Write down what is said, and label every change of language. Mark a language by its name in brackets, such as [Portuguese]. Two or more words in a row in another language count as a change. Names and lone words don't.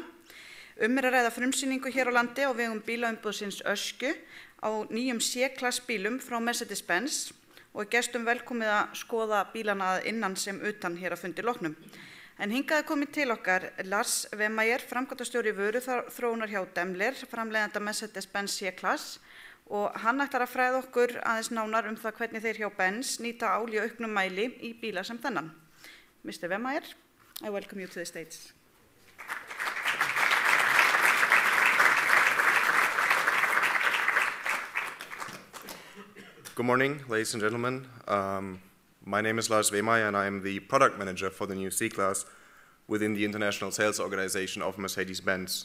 [Icelandic] Er að ræða frumsýningu hér á landi á vegum bílaumboðsins Öskju á nýjum C-Class bílum frá Mercedes-Benz og gestum velkomið að skoða bílana að innan sem utan hér að fundi loknum. En hingað komið til okkar Lars Wehmeier, framkvæmdastjóri vöruþróunar hjá Daimler, framleiðanda Mercedes-Benz C-Class, og hann ætlar að fræða okkur aðeins nánar það hvernig þeir hjá Benz nýta ál í auknum mæli í bíla sem þennan. [English] Mr. Wehmeier, I welcome you to the stage. Good morning, ladies and gentlemen. My name is Lars Wehmeier, and I am the product manager for the new C-Class within the international sales organization of Mercedes-Benz.